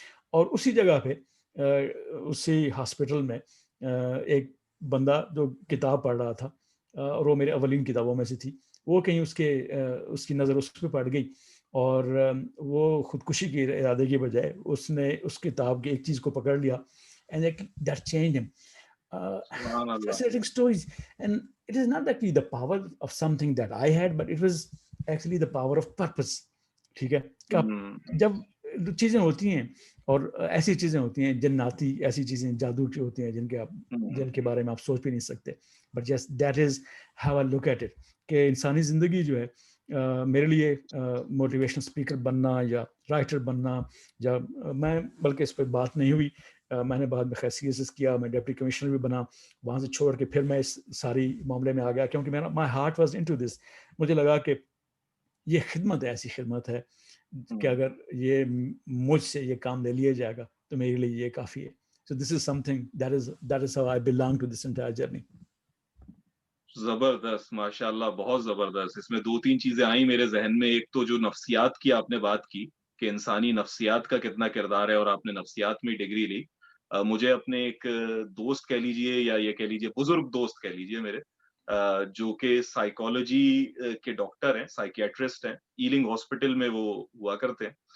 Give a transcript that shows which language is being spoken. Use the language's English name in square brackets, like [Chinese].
[Urdu] اور اسی جگہ پہ اسی ہاسپٹل میں ایک بندہ جو کتاب پڑھ رہا تھا، اور وہ میرے اولین کتابوں میں سے تھی، وہ کہیں اس کی نظر اس پہ پڑ گئی، اور وہ خودکشی کے ارادے کی بجائے اس نے اس کتاب کی ایک چیز کو پکڑ لیا. [English] And that change ہم. [Urdu] سبحان اللہ. [English] Fascinating stories. And it is not actually the power of something that I had, but it was actually the power of purpose. [Urdu] ٹھیک ہے، جب چیزیں ہوتی ہیں اور ایسی چیزیں ہوتی ہیں جناتی، ایسی چیزیں جادو کی ہوتی ہیں جن کے بارے میں آپ سوچ بھی نہیں سکتے. [English] but yes that is how I look at it, [Urdu] کہ انسانی زندگی جو ہے میرے لیے موٹیویشنل اسپیکر بننا یا رائٹر بننا، یا میں بلکہ اس پہ بات نہیں ہوئی، میں نے بعد میں خیر سی ایس ایس کیا، میں ڈپٹی کمشنر بھی بنا، وہاں سے چھوڑ کے پھر میں اس ساری معاملے میں آ گیا، کیونکہ میرا [English] My heart was into this. [Urdu] مجھے لگا کہ یہ خدمت ایسی خدمت ہے کہ اگر یہ مجھ سے یہ کام لے لیا جائے گا تو میرے لیے یہ کافی ہے. [English] So this is something that is how I belong to this entire journey. [Urdu] زبردست، ماشاء اللہ، بہت زبردست. اس میں 2-3 چیزیں آئیں میرے ذہن میں. ایک تو جو نفسیات کی آپ نے بات کی کہ انسانی نفسیات کا کتنا کردار ہے، اور آپ نے نفسیات میں ڈگری لی. مجھے اپنے ایک دوست کہہ لیجئے یا یہ کہہ لیجئے بزرگ دوست کہہ لیجئے میرے، جو کہ سائیکالوجی کے ڈاکٹر ہیں، سائیکیٹرسٹ ہیں، ایلنگ ہاسپٹل میں وہ ہوا کرتے ہیں.